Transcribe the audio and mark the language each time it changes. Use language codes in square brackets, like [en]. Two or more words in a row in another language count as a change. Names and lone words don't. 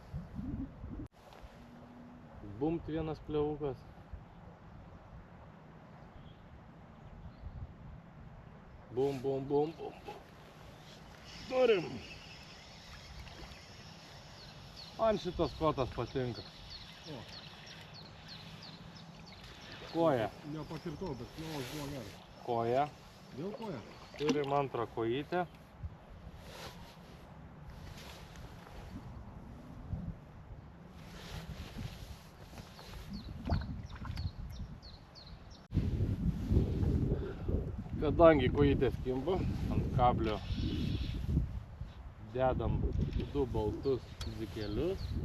[lt] Bumt vienas plėvukas. Bum, bum, bum, bum, bum. Turim. Man šitas kotas patinka. Koja. Nepakirtau, bet pjovas buvo geras. Koja. Vėl koja? Turim antrą kojytę. Kadangi kojytės kimba, ant kablio dedam 2 baltus dzikelius.